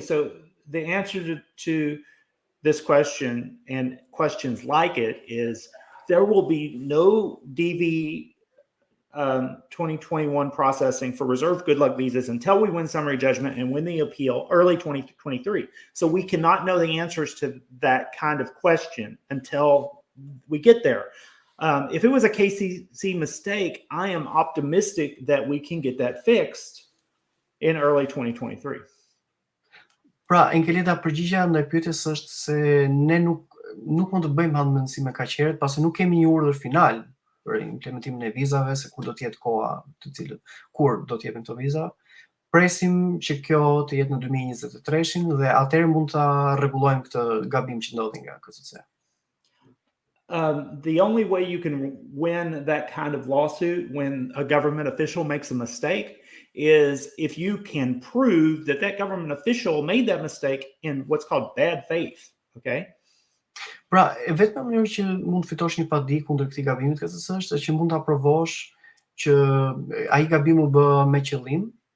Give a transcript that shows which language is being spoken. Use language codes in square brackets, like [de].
[en] So the answer to this question and questions like it is there will be no DV 2021 processing for reserved Good Luck visas until we win summary judgment and win the appeal early 2023. So we cannot know the answers to that kind of question until we get there. If it was a KCC mistake, I am optimistic that we can get that fixed in early 2023. [sq] Pra, Enkeleta, përgjigja ndaj pyetjes është se ne nuk mund të bëjmë handmendësime kaq herët, pasi nuk kemi një urdhër final për implementimin e vizave, se kur do të jetë koha kur do të jepen këto viza. Presim që kjo të jetë në 2023-shin dhe atëherë mund ta rregullojmë këtë gabim që ndodhi nga KCC. [en] The only way you can win that kind of lawsuit when a government official makes a mistake is if you can prove that that government official made that mistake in what's called bad faith, okay? [sq] Pra, vetëm mënyrë që mund të fitosh një padi kundër këtij gabimit KCC është që mund ta provosh që ai gabim u bë me qëllim.